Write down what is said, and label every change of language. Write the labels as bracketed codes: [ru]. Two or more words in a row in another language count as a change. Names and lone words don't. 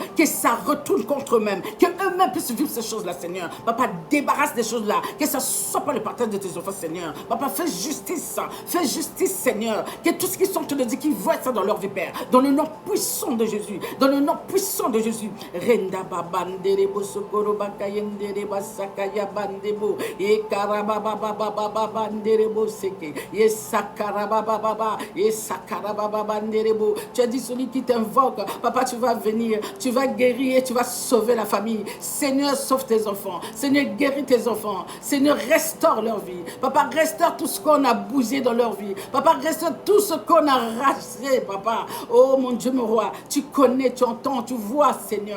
[fr] Que ça retourne contre eux-mêmes. Que eux-mêmes puissent vivre ces choses-là, Seigneur. Papa, débarrasse des choses-là. Que ça ne soit pas le partage de tes enfants, Seigneur. Papa, fais justice. Fais justice, Seigneur. Que tout ce qu'ils sont en train de dire, qu'ils voient ça dans leur vie, Père. Dans le nom puissant de Jésus. Dans le nom puissant de Jésus. Renda babanderebo sokoro bakayendereba sakaya bandebo. E karababa banderebo seke. E sakarababa. E sakarababa banderebo. Tu as dit celui qui t'invoque, Papa, tu vas venir. Tu vas guérir et tu vas sauver la famille. Seigneur, sauve tes enfants. Seigneur, guéris tes enfants. Seigneur, restaure leur vie. Papa, restaure tout ce qu'on a bousillé dans leur vie. Papa, restaure tout ce qu'on a racheté, Papa. Oh mon Dieu, mon roi, tu connais, tu entends, tu vois, Seigneur.